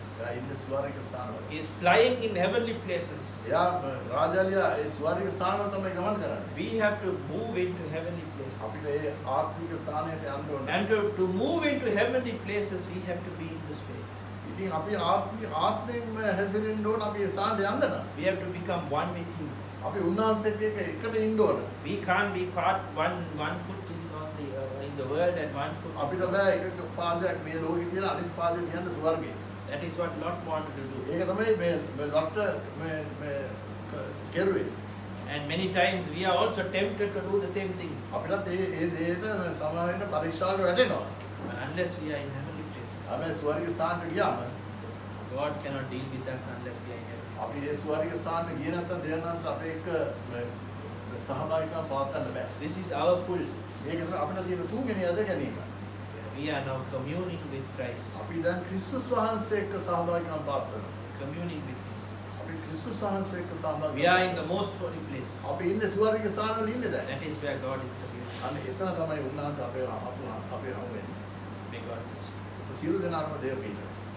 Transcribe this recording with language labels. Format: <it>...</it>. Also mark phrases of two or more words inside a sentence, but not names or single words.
<si>එයා ඉන්නේ ස්වර්ගික ස්ථානවල.</si> <en>He is flying in heavenly places.</en> <si>එයා රාජාලියා ඒ ස්වර්ගික ස්ථානවල තමයි ගමන් කරන්නේ.</si> <en>We have to move into heavenly places.</en> <si>අපිට ඒ ආත්මික ස්ථානයට යන්න ඕනේ.</si> <en>And to move into heavenly places, we have to be in this way.</en> <si>ඉතින් අපි ආත්මයෙන් හැසිරෙන්න ඕන අපි ඒ ස්ථානට යන්න නම්.</si> <en>We have to become one with him.</en> <si>අපි උන්වහන්සේත් එක්ක එකට ඉන්න ඕන.</si> <en>We can't be part one foot in the world and one foot.</en> <si>අපිට බෑ එක පාදයක් මේ ලෝකේ තියෙන අනිත් පාදේ තියන්න ස්වර්ගේ.</si> <en>That is what Lot wanted to do.</en> <si>ඒක තමයි මේ ලොට්ට මේ කෙරුවේ.</si> <en>And many times we are also tempted to do the same thing.</en> <si>අපිටත් ඒ දේට සමහරවිට පරීක්ෂාවට වැටෙනවා.</si> <en>But unless we are in heavenly places,</en> <si>අපි ස්වර්ගීය ස්ථානට ගියාම</si> <en>God cannot deal with us unless we are in heaven.</en> <si>අපි ඒ ස්වර්ගීය ස්ථානට ගියේ නැත්නම් දෙවියන්වහන්සේ අපේ එක්ක සහභාගීකම් පවත්වන්න බෑ.</si> <en>This is our pull.</en> <si>මේක තමයි අපිට තියෙන තුන්වෙනි අද ගැනීම.</si> <en>We are now communing with Christ,</en> <si>අපි දැන් ක්‍රිස්තුස් වහන්සේ එක්ක සහභාගීකම් පවත්වනවා.</si> <en>communing with Him.</en> <si>අපි ක්‍රිස්තුස් වහන්සේ එක්ක සහභාගී</si> <en>We are in the most holy place.</en> <si>අපි ඉන්නේ ස්වර්ගීය ස්ථානවල ඉන්නේ දැන්.</si> <en>That is where God is communing.</en> <si>අන්න එතන තමයි උන්වහන්සේ අපේ හමු වෙන්නේ.</si> <en>May God bless you.</en> <si>සියලු දෙනාටම දේව පිහිට.</si>